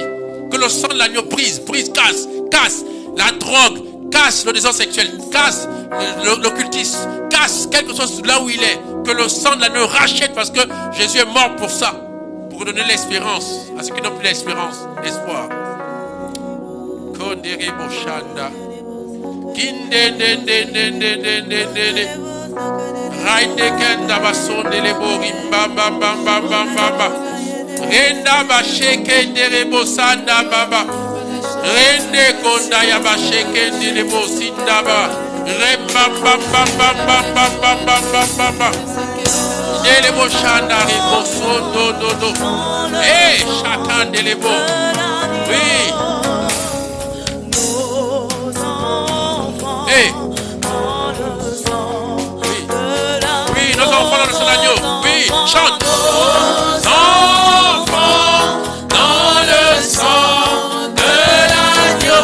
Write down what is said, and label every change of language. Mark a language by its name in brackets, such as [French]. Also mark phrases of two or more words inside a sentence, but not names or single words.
[French] Que le sang de l'agneau brise, casse la drogue, casse le désordre sexuel, casse l'occultisme, casse quelque chose là où il est. Que le sang de l'agneau rachète parce que Jésus est mort pour ça. Pour donner l'espérance à ceux qui n'ont plus l'espérance, l'espoir. Kondere Boshanda. Raide kenda basonde le bori bamba bamba bamba renda basheke ndere bosanda baba rende konda ya basheke ndere bosinda ba remba bamba bamba bamba bamba ndele boshanda re bosondo dodo chacun ndele bo oui. Oui, nos enfants dans le sang d'agneau. Oui, chante. Enfants dans le sang de l'agneau.